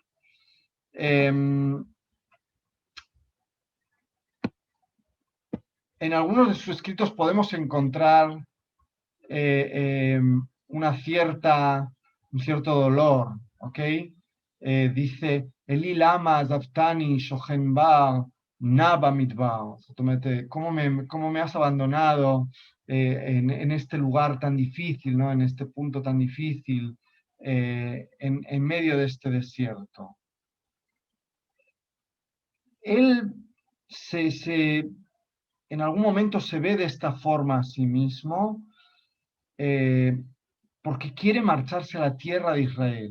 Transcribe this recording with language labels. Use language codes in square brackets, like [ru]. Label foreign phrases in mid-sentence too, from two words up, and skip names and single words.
[es] En algunos de sus escritos podemos encontrar un cierto dolor, ¿ok? [he] Dice, אלי למה עזבתני שוכן בר נבה מדבר. [es] ¿Cómo me has abandonado en este lugar tan difícil, ¿no? En este punto tan difícil, en medio de este desierto? Él en algún momento se ve de esta forma a sí mismo, porque quiere marcharse a la tierra de Israel.